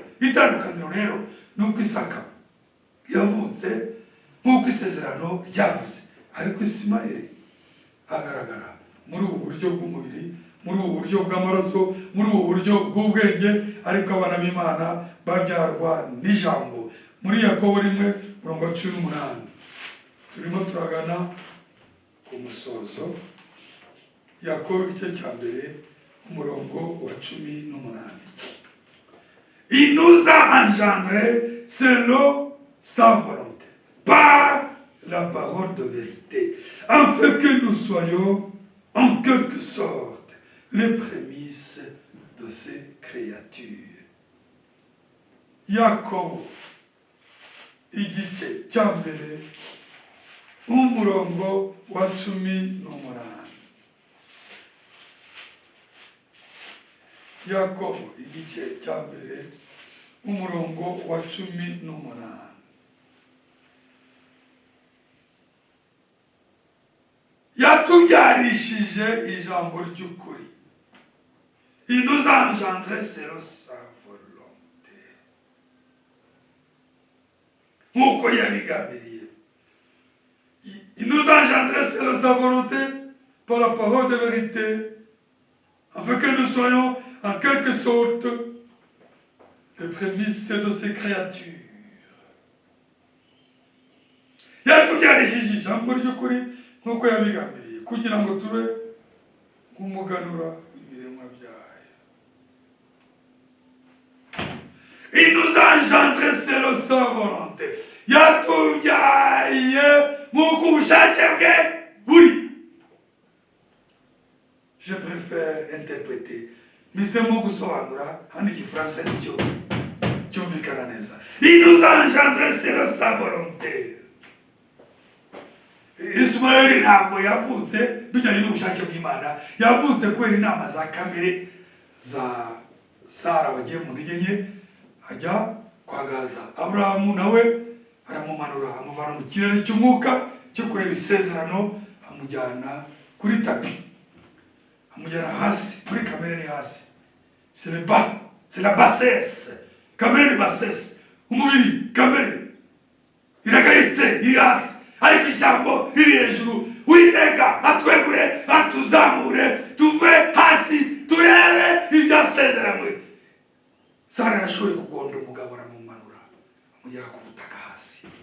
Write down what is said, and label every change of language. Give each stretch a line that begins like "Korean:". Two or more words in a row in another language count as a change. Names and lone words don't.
Kinyarwanda: Itandukaniro rero nuko Isaka yavutse nk'uko isezerano ryavuze, ariko Ismaeli agaragara muri ubu buryo bw'umubiri, muri ubu buryo bw'amaraso, muri ubu buryo bw'ubwenge, ariko abana b'Imana babyarwa n'ijambo. Muri Yakobo 1:18 turimo turagana ku musozo. Yakobo igice cya mbere umurongo wa 18.
French: Il nous a engendrés selon sa volonté, par la parole de vérité, afin que nous soyons en quelque sorte les prémices de ces créatures.
Kinyarwanda: Yakobo igice cya mbere umurongo wa 18. Yakobo igice cya mbere umurongo wa 18. Yatubyarishije ijambo ry'ukuri.
French: Il nous a engendrés selon sa volonté.
Kinyarwanda: Nk'uko yabigambiriye.
French: Il nous a engendrés selon sa volonté par la parole de vérité, afin que nous soyons en quelque sorte les prémices de ces créatures.
Kinyarwanda: Yatubyarishije ijambo ry'ukuri nk'uko yabigambiriye kugira ngo tube nk'umuganura w'ibiremwa byayo.
French: Il nous a engendrés selon sa volonté.
Kinyarwanda: Yatubyaye nk'uko ubushake bwe buri.
French: Je préfère interpréter
Kinyarwanda: misemo gusobanura hano igifaransa nicyo cyumvikana neza.
French: Il nous a engendré selon sa volonté.
Kinyarwanda: Ismaeli ntabwo yavutse bijyanye n'ubushake bw'Imana, yavutse kubera inama za kamere za Sara wagiye mu ntege nke ajya kwagaza. Aburahamu nawe aramumanura amuvana mu kirere cy'umwuka cyo kureba isezerano, amujyana kuri tapi, amujyana hasi kuri kamere ni hasi.
French: C'est le bas, c'est la bassesse.
Kinyarwanda: Kamere ni bassesse, umubiri kamere iragayitse iri hasi, ariko ijambo riri hejuru. Uwiteka atwegure atuzamure tuve hasi turebe ibyo yasezeranywe. Sara yashoboye kugonda umugabo aramumanura amugera ku butaka hasi.